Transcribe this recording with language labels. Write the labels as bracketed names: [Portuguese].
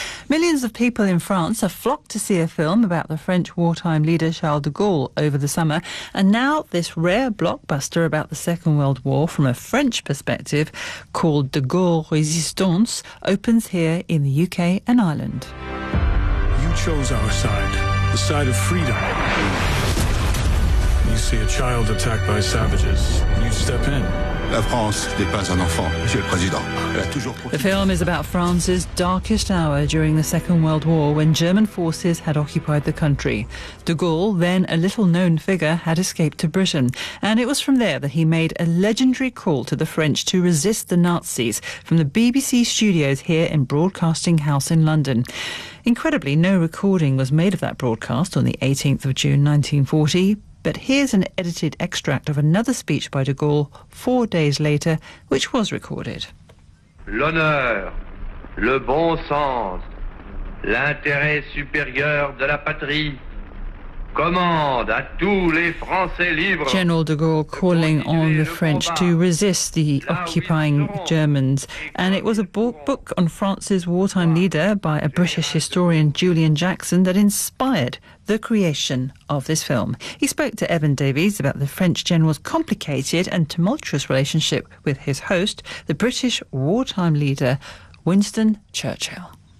[English] Millions of people in France have flocked to see a film about the French wartime leader Charles de Gaulle over the summer, and now this rare blockbuster about the Second World War from a French perspective, called De Gaulle Resistance, opens here in the UK and Ireland. You chose our side, the side of freedom. You see a child attacked by savages, you step in. [French] La France n'est pas un enfant, Monsieur le Président. [English] The film is about France's darkest hour during the Second World War, when German forces had occupied the country. De Gaulle, then a little-known figure, had escaped to Britain, and it was from there that he made a legendary call to the French to resist the Nazis from the BBC studios here in Broadcasting House in London. Incredibly, no recording was made of that broadcast on the 18th of June 1940, but here's an edited extract of another speech by de Gaulle 4 days later, which was recorded. [French] L'honneur, le bon sens, l'intérêt supérieur de la patrie commande à tous les Français libres. [English] General de Gaulle calling on the French to resist the occupying Germans. And it was a book on France's wartime leader by a British historian, Julian Jackson, that inspired the creation of this film. He spoke to Evan Davies about the French general's complicated and tumultuous relationship with his host, the British wartime leader, Winston Churchill.